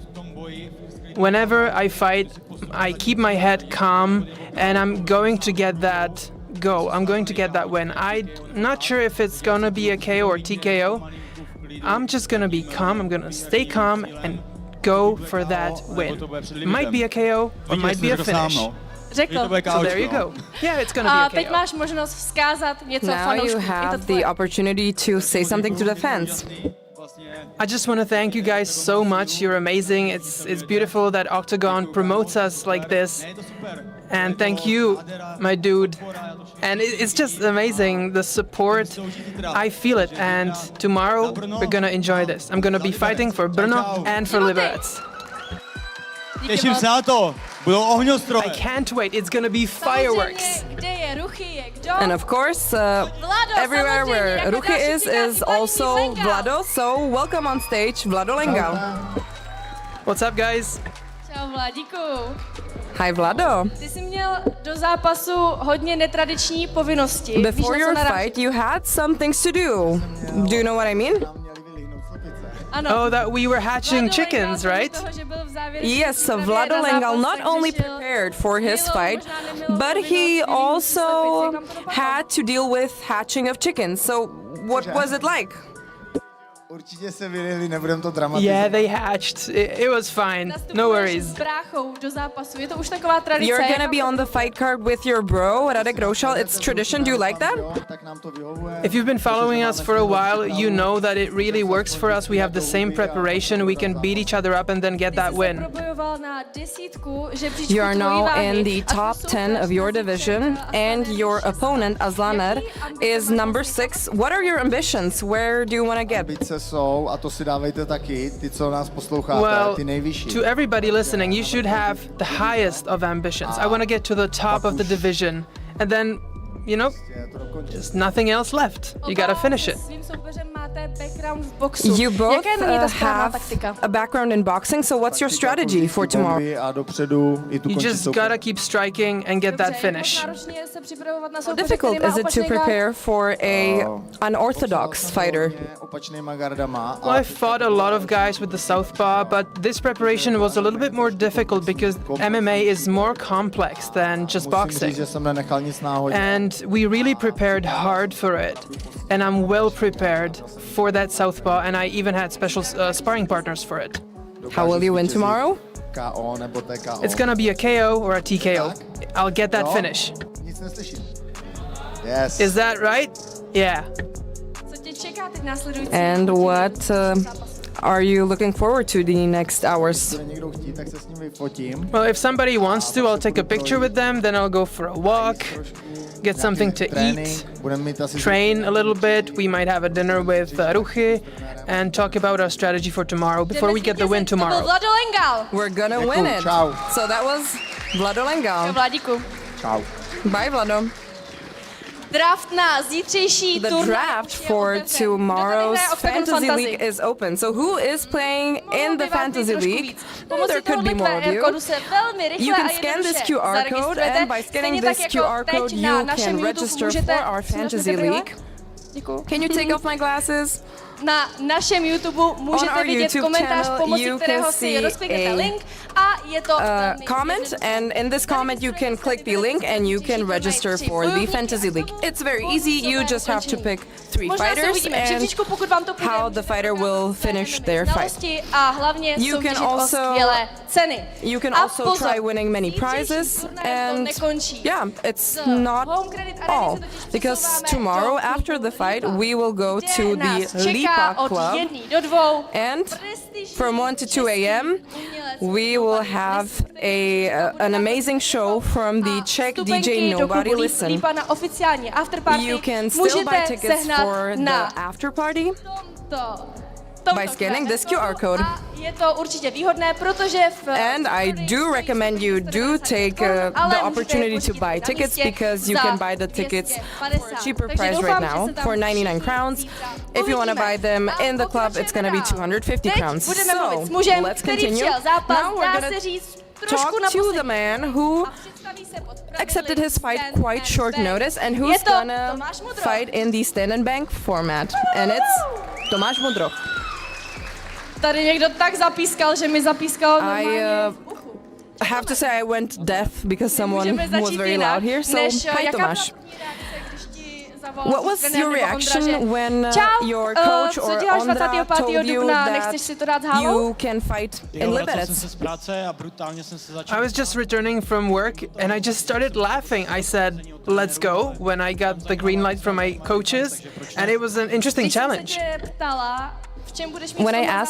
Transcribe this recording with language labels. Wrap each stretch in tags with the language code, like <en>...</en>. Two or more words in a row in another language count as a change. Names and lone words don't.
<en>Whenever I fight, I keep my head calm, and I'm going to get that go. I'm going to get that win. I'm not sure if it's gonna be a KO or TKO. I'm just gonna be calm. I'm gonna stay calm and go for that win. Might be a KO or might be a finish.</en> <cs>Řekl.</cs> <en>So there you go. Yeah, it's gonna</en> <cs>A</cs> <en>be a</en> <cs>teď</cs> <en>KO.</en> <cs>máš možnost vzkázat něco</cs> <en>Now you</en> <cs>fanouškům. Je to</cs> <en>have</en> <cs>tvoje.</cs> <en>the opportunity to say something to the fans. I just want to thank you guys so much. You're amazing. It's beautiful that OKTAGON promotes us like this. And thank you, my dude. And it's just amazing, the support. I feel it. And tomorrow, we're gonna enjoy this. I'm gonna be fighting for Brno and for Liberec.</en> <cs>Těším se na to. Budou ohňostroje.</cs> <en>I can't wait. It's gonna be fireworks.</en> <cs>Kde je Ruchy, je kdo?</cs> <en>And of course, everywhere where Ruchy is also Vlado. So welcome on stage, Vlado Lengal. What's up, guys?</en> <cs>Čau, Vladíku.</cs> <en>Hi, Vlado.</en> <cs>Ty jsi měl do zápasu hodně netradiční povinnosti. Víš,</cs> <en>Before</en> <cs>na co</cs> <en>your</en> <cs>narážím?</cs> <en>fight, you had some things to do. Do you know what I mean?</en> <cs>Ano.</cs> <en>Oh, that we were hatching chickens, right?</en> <cs>Toho, že byl v závěrečné</cs> <en>Yes, so</en> <cs>přípravě</cs> <en>Vlado</en> <cs>na</cs> <en>Lengal</en> <cs>zápas,</cs> <en>not</en> <cs>takže</cs> <en>only</en> <cs>šel</cs> <en>prepared for his</en> <cs>mimo,</cs> <en>fight,</en> <cs>možná neměl</cs> <en>but he</en> <cs>povinnost</cs> <en>also</en> <cs>výsledky, kam to dopadlo?</cs> <en>had to deal with hatching of chickens. So what was it like?</en> <cs>Určitě se vylili, nebudem to dramatizovat.</cs> <en>Yeah, they hatched. It was fine. No</en> <cs>Nastupuješ</cs> <en>worries.</en> <cs>s bráchou do zápasu. Je to už taková tradice.</cs> <en>You're gonna</en> <cs>jako-</cs> <en>be on the fight card with your bro, Radek Roušal. It's tradition. Do you like that?</en> <cs>Tak nám to vyhovuje.</cs> <en>If you've been following us for a while, you know that it really works for us. We have the same preparation. We can beat each other up and then get that win.</en> <cs>připravoval na desítku žebříčku</cs> <en>You are</en> <cs>tvojí</cs> <en>now</en> <cs>váhy</cs> <en>in the</en> <cs>a tvůj</cs> <en>top 10 of your</en> <cs>soupeř</cs> <en>division, and your opponent, Aslaner, is number 6. What are your ambitions? Where do you want to get?</en> <cs>Ambice jsou, a to si dávejte taky, ty, co nás posloucháte,</cs> <en>Well,</en> <cs>ty nejvyšší.</cs> <en>to everybody listening, you should have the highest of ambitions. I want to get to the top of the division. And then, you know, just nothing else left. You gotta finish it.</en> <cs>Svým soupeřem máte background v boxu.</cs> <en>You both</en> <cs>Jaká je na něj ta správná</cs> <en>have</en> <cs>taktika?</cs> <en>a background in boxing, so what's your strategy for tomorrow?</en> <cs>A dopředu i tu</cs> <en>You</en> <cs>končí</cs> <en>just</en> <cs>soupeř.</cs> <en>gotta keep striking and get that finish.</en> <cs>Náročně se připravovat na</cs> <en>How</en> <cs>soupeře,</cs> <en>difficult</en> <cs>který má</cs> <en>is it to</en> <cs>opačný gard.</cs> <en>prepare for a unorthodox fighter?</en> <cs>Opačnýma gardama.</cs> <en>Well, I fought a lot of guys with the southpaw, but this preparation was a little bit more difficult because MMA is more complex than just</en> <cs>Musím</cs> <en>boxing.</en> <cs>říct, že jsem nenechal nic náhodně.</cs> <en>And we really prepared hard for it. And I'm well prepared for that southpaw, and I even had special sparring partners for it. How will you win tomorrow?</en> <cs>KO nebo TKO.</cs> <en>It's gonna be a KO or a TKO. I'll get that</en> <cs>No.</cs> <en>finish.</en> <cs>Nic neslyším.</cs> <en>Yes. Is that right? Yeah.</en> <cs>Co tě čeká teď následující?</cs> <en>And what are you looking forward to the next hours?</en> <cs>Když někdo chtít, tak se s ním vyfotím.</cs> <en>Well, if somebody wants to, I'll take a picture with them, then I'll go for a walk, get something to eat,</en> <cs>Budeme mít asi</cs> <en>train a little bit. We might have a dinner with Ruchy and talk about our strategy for tomorrow before we get the win</en> <cs>To byl</cs> <en>tomorrow.</en> <cs>Vlado Lengal.</cs> <en>We're gonna</en> <cs>Děkuju,</cs> <en>win it.</en> <cs>čau.</cs> <en>So that was Vlado Lengal.</en> <cs>Vladíku. Čau.</cs> <en>Bye, Vlado.</en> <cs>Draft na zítřejší</cs> <en>The</en> <cs>turnaj</cs> <en>draft</en> <cs>už je</cs> <en>for</en> <cs>otevřen.</cs> <en>tomorrow's</en> <cs>Kdo tady hraje</cs> <en>Fantasy</en> <cs>Octagon</cs> <en>League is open. So who is playing in the Fantasy League?</en> <cs>Pomocí</cs> <en>There could be more of you.</en> <cs>kodu se velmi rychle</cs> <en>You can</en> <cs>a</cs> <en>scan this</en> <cs>jednoduše</cs> <en>QR code,</en> <cs>zaregistrujete.</cs> <en>and by scanning</en> <cs>Stejně tak</cs> <en>this</en> <cs>jako</cs> <en>QR</en> <cs>teď</cs> <en>code,</en> <cs>na</cs> <en>you</en> <cs>našem</cs> <en>can</en> <cs>YouTube</cs> <en>register</en> <cs>můžete-</cs> <en>for our Fantasy</en> <cs>Můžete</cs> <en>League.</en> <cs>Děkuju.</cs> <en>Can you take off my glasses?</en> <cs>Na našem YouTube můžete</cs> <en>our</en> <cs>vidět</cs> <en>YouTube</en> <cs>komentář,</cs> <en>channel,</en> <cs>pomocí</cs> <en>you</en> <cs>kterého</cs> <en>can</en> <cs>si</cs> <en>see</en> <cs>rozkliknete</cs> <en>a,</en> <cs>link a je to velmi</cs> <en>Comment,</en> <cs>jednoduché.</cs> <en>and in this comment you can click the link and you can register for the Fantasy League. It's very easy. You just have to pick 3</en> <cs>Možná se</cs> <en>fighters</en> <cs>uvidíme v</cs> <en>and</en> <cs>žebříčku, pokud vám to půjde.</cs> <en>how the fighter will finish their fight.</en> <cs>Znalosti a hlavně</cs> <en>You</en> <cs>soutěžit</cs> <en>can</en> <cs>o</cs> <en>also-</en> <cs>skvělé ceny.</cs> <en>You can</en> <cs>A</cs> <en>also</en> <cs>pozor,</cs> <en>try winning many</en> <cs>zítřejší</cs> <en>prizes,</en> <cs>turnaj to</cs> <en>and</en> <cs>nekončí.</cs> <en>yeah, it's</en> <cs>Z</cs> <en>not</en> <cs>Home Credit Areny</cs> <en>all,</en> <cs>se totiž</cs> <en>because</en> <cs>přesouváme</cs> <en>tomorrow</en> <cs>do</cs> <en>after the</en> <cs>klubu</cs> <en>fight</en> <cs>Lipa,</cs> <en>we will go</en> <cs>kde</cs> <en>to</en> <cs>nás</cs> <en>the</en> <cs>čeká</cs> <en>Lipa</en> <cs>od</cs> <en>Club,</en> <cs>1 do 2</cs> <en>and</en> <cs>prestižní</cs> <en>from 1 to 2 a.m.</en> <cs>umělec</cs> <en>we will have an amazing show from the Czech</en> <cs>Vstupenky</cs> <en>DJ</en> <cs>do</cs> <en>Nobody</en> <cs>klubu</cs> <en>Listen.</en> <cs>Lipa na oficiální afterparty</cs> <en>You can still</en> <cs>můžete</cs> <en>buy tickets</en> <cs>sehnat</cs> <en>for the</en> <cs>na</cs> <en>after party</en> <cs>tomto</cs> <en>by scanning this</en> <cs>QR</cs> <en>QR code.</en> <cs>A je to určitě výhodné, protože v</cs> <en>And I do recommend you do take the opportunity to buy tickets, because you can buy the tickets for a cheaper price right now, for 99 crowns. If you want to buy them in the club, it's going to be 250 crowns.</en> <cs>Budeme mluvit s</cs> <en>So</en> <cs>mužem,</cs> <en>let's</en> <cs>který</cs> <en>continue.</en> <cs>přijel zápas,</cs> <en>Now we're</en> <cs>dá</cs> <en>going</en> <cs>se</cs> <en>to</en> <cs>říct,</cs> <en>talk</en> <cs>trošku na</cs> <en>to the</en> <cs>poslední.</cs> <en>man who</en> <cs>A představí se pod pravidly</cs> <en>accepted his fight stand quite and short bang. notice, and</en> <cs>Je</cs> <en>who's</en> <cs>to</cs> <en>gonna</en> <cs>Tomas Mudroch.</cs> <en>fight in the stand and bank format. And it's Tomas Mudroch.</en> <cs>Tady někdo tak zapískal, že mi zapískal</cs> <en>I</en> <cs>normálně v uchu.</cs> <en>have to say I went deaf because someone</en> <cs>Můžeme</cs> <en>was</en> <cs>začít</cs> <en>very</en> <cs>jinak,</cs> <en>loud here. So</en> <cs>než,</cs> <en>hi</en> <cs>jaká byla</cs> <en>Tomáš.</en> <cs>první reakce, když ti zavolal</cs> <en>What was</en> <cs>trenér</cs> <en>your</en> <cs>nebo</cs> <en>reaction</en> <cs>Ondra, že</cs> <en>when</en> <cs>Čau,</cs> <en>your coach</en> <cs>co</cs> <en>or</en> <cs>děláš</cs> <en>Ondra</en> <cs>25.</cs> <en>told you</en> <cs>dubna,</cs> <en>that</en> <cs>nechceš si to dát s Halou?</cs> <en>you can fight in</en> <cs>Jo, vracel jsem</cs> <en>Liberec?</en> <cs>se z práce a brutálně jsem se začal...</cs> <en>I was just returning from work and I just started laughing. I said, let's go, when I got the green light from my coaches, and it was an interesting</en> <cs>Když jsem se</cs> <en>challenge.</en> <cs>tě ptala, v čem budeš mít</cs> <en>When I</en> <cs>v tomhle</cs>